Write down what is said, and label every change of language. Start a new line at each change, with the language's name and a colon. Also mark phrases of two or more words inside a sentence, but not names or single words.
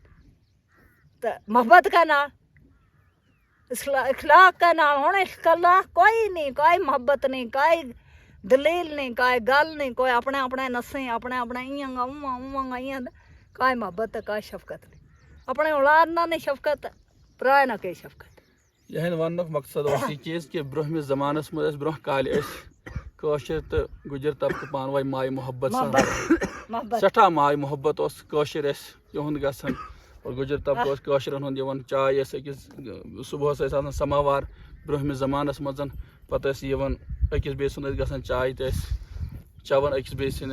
Gujari: تو محبت کا نال اخلاق کا نال ہونے اخلاق کوئی نہیں, کوئی محبت نہیں, کوئی دلیل نہیں, کوئی گل نہیں, کوئی اپنے نسیں اپنے ایاں کوئی محبت کوئی شفقت نہیں. اپنے اولاد نہ نہیں شفقت, پرائے نہ کوئی شفقت.
Kashmiri: یہن وننُک مقصد اوس یہ چیز کہ برونٛہمِس زمانس منٛز برونٛہہ کالہِ کٲشِر تہٕ گُجر طبقہٕ پانہٕ ؤنۍ ماے محبت سان, سٮ۪ٹھاہ ماے محبت اوس. کٲشِر ٲسۍ یِہُنٛد گژھان اور گُجر طبقہٕ اوس کٲشرٮ۪ن ہُنٛد یِوان. چاے ٲس أکِس صُبحس ٲسۍ آسان سماوار برونٛہمِس زمانس منٛز, پتہٕ ٲسۍ یِوان أکِس بیٚیہِ سُنٛد ٲسۍ گژھان چاے تہِ ٲسۍ چٮ۪وان أکِس بیٚیہِ سٕنٛدِ.